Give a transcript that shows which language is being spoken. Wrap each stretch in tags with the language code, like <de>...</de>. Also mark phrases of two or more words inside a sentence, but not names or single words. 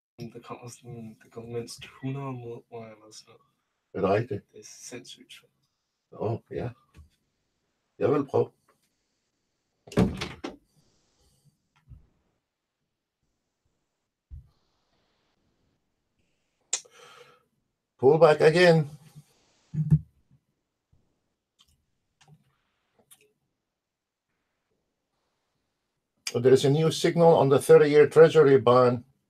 <da>det går mindst 100 mod mig eller sådan noget. Er det rigtigt? Det er sindssygt svært. Ja. Jeg vil prøve.</da> <en>Pull back again. There is a new signal on the 30-year Treasury bond.</en>